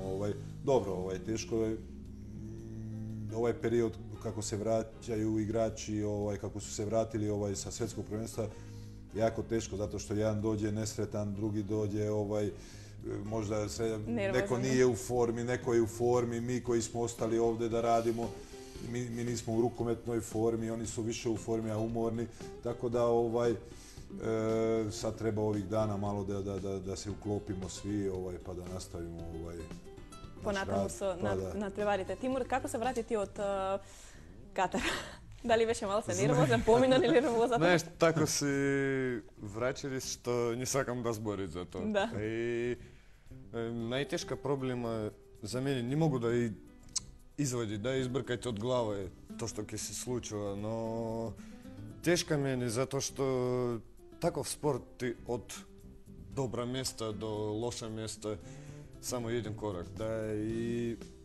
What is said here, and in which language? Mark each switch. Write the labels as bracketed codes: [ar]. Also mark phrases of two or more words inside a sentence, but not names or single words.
[sr] Dobro, teško je ovaj period kako se vraćaju igrači, kako su se vratili sa svjetskog prvenstva, jako teško, zato što jedan dođe nesretan, drugi dođe, možda neko nije u formi, neko je u formi, mi koji smo ostali ovdje da radimo, mi nismo u rukometnoj formi, oni su više u formi, a umorni, tako da sad treba ovih dana malo da se uklopimo svi pa da nastavimo [mk] понатаму со надпреварите. Тимур, како се врати ти од Катар? Дали беше мало се нервозен, поминан или нервозата? Знаеш, тако си враќали што не сакам да зборам за тоа. Да. И најтешка проблема за мене не могу да извади, да избркајте од глава тоа што ќе се случува, но тешка мене затоа што таков спорт од добра места до лоша места само еден корак, да, и